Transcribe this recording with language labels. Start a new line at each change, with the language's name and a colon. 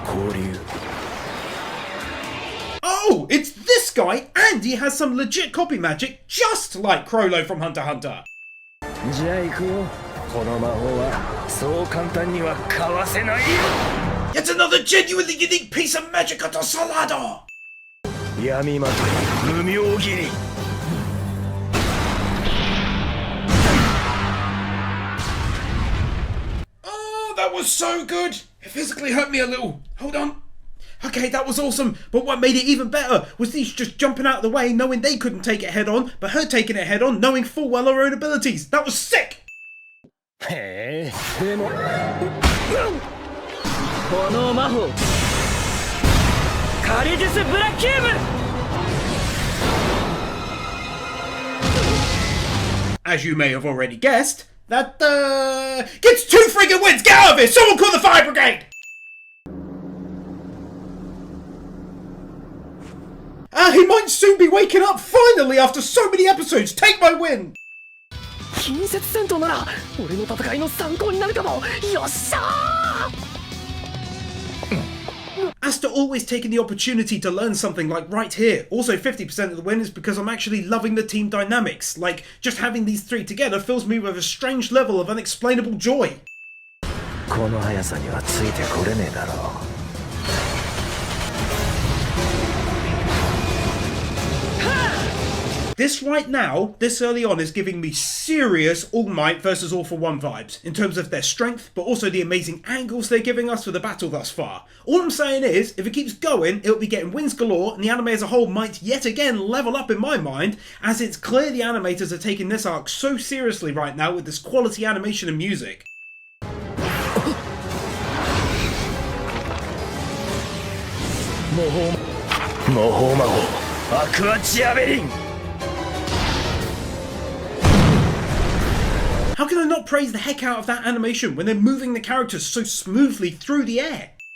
English: Oh, it's this guy, and he has some legit copy magic, just like Crollo from Hunter x Hunter.
Japanese: じゃあ行くよ。この魔法はそう簡単にはかわせない。
English: Yet another genuinely unique piece of magic to Salado!
Japanese: 闇まとい無妙斬り。
English: That was so good! It physically hurt me a little. Hold on. Okay, that was awesome, but what made it even better was these just jumping out of the way knowing they couldn't take it head on, but her taking it head on knowing full well her own abilities. That was sick!
Japanese: へえ、でもこの魔法カリディス・ブラッキウム
English: As you may have already guessed, that, gets 2 friggin' wins! Get out of here! Someone call the fire brigade! He might soon be waking up finally after so many episodes! Take my win!
Japanese: 近接戦闘なら俺の戦いの参考になるかもよっしゃー
English: Asta always taking the opportunity to learn something like right here. Also 50% of the win is because I'm actually loving the team dynamics. Like, just having these three together fills me with a strange level of unexplainable joy.
Japanese: この速さにはついてこれねえだろう。
English: This right now, this early on, is giving me serious All Might versus All for One vibes, in terms of their strength, but also the amazing angles they're giving us for the battle thus far. All I'm saying is, if it keeps going, it'll be getting wins galore, and the anime as a whole might yet again level up in my mind, as it's clear the animators are taking this arc so seriously right now with this quality animation and music.
Japanese: 魔法魔法アクアチアベリン
English: How can I not praise the heck out of that animation when they're moving the characters so smoothly through the air?